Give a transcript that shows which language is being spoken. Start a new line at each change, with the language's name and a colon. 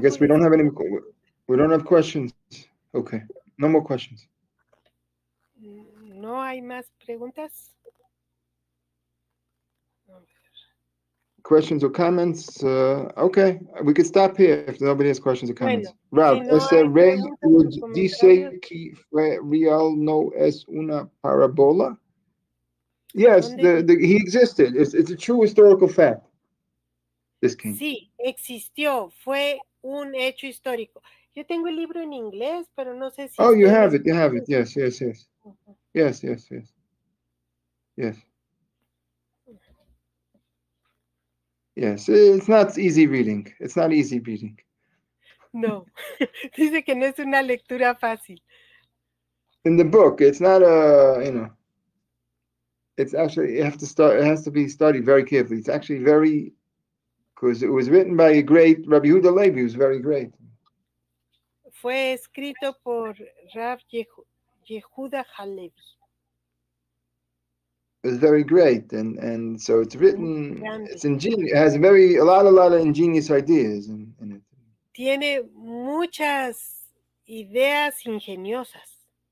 English: I guess we don't have any. We don't have questions. Okay, no more questions.
Spanish: No hay más preguntas.
English: Questions or comments? Okay, we could stop here if nobody has questions or comments.
Spanish: Bueno, Rav, ese rey dice que fue real no es una parabola?
English: Yes, he existed. It's a true historical fact. This king.
Spanish: Sí, existió. Fue un hecho histórico. Yo tengo el libro en inglés, pero no sé si.
English: Oh, you have it. You have it. Yes. Uh-huh. Yes. Yes, it's not easy reading. It's not easy reading.
Spanish: No, dice que no es una lectura fácil.
English: In the book, it's not it's actually, it has to be studied very carefully. It's actually very, because it was written by a great Rabbi Yehuda Levi, who's very great.
Spanish: Fue escrito por Rav Yehuda Halevi.
English: It's very great, and so it's written. It's ingenious. It has a lot of ingenious ideas in it.
Spanish: Tiene muchas ideas ingeniosas.